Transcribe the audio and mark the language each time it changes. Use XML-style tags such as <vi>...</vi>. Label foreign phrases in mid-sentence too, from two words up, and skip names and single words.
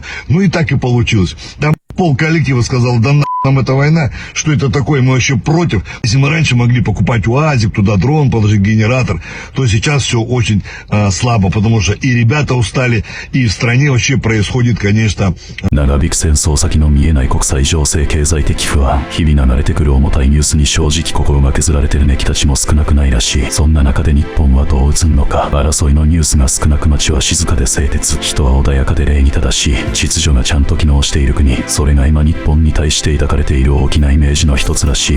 <ru>Ну и так и получилось. Там пол коллектива сказал, да нам эта война, что это такое, мы вообще против. Если мы раньше могли покупать УАЗик, туда дрон, положить генератор, то сейчас все очень слабо, потому что и ребята устали, и в стране вообще происходит, конечно...</ru> <ja>長引く戦争先の見えない国際情勢経済的不安、日々流れてくる重たいニュースに正直心が削られてるネキたちも少なくないらしい。そんな中で日本はどう映んのか。争いのニュースが少なく街は静かで清潔、人は穏やかで礼儀正しい、秩序がちゃんと機能している国、それが今日本に対して抱かれている大きなイメージの一つらしい。</ja>